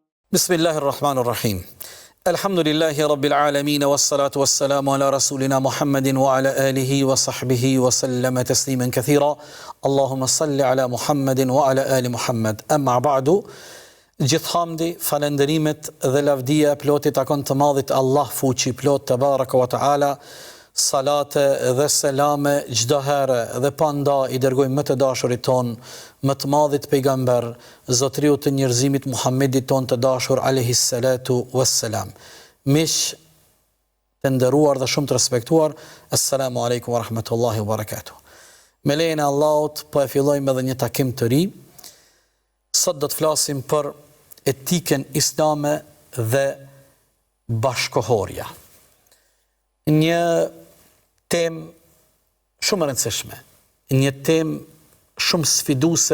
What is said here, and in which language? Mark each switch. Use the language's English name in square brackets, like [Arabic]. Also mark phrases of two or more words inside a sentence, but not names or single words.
[Arabic] بسم الله الرحمن الرحيم. الحمد لله رب العالمين والصلاة والسلام على رسولنا محمد وعلى آله وصحبه وسلم تسليما كثيرا. اللهم صل على محمد وعلى آل محمد. أما بعد. [Albanian] Gjithë hamdi, falenderimet dhe lavdia plotit takon të madhit Allah fuqi plot te [Arabic] تبارك وتعالى. [Albanian] Salate dhe selame çdo herë dhe pa nda I dërgojmë më të dashurit ton, më të madhit pejgamber, zotriu të njerëzimit Muhammedit ton të dashur [Arabic] عليه الصلاة والسلام. [Albanian] Mish të nderuar dhe shumë të respektuar, [Arabic] السلام عليكم ورحمة الله وبركاته. [Albanian] Me lejen e Allahut po e fillojmë edhe një takim të ri. Sot do të flasim për etikën islame dhe bashkohorja. Një temë shumë e rëndësishme, një temë shumë sfiduese.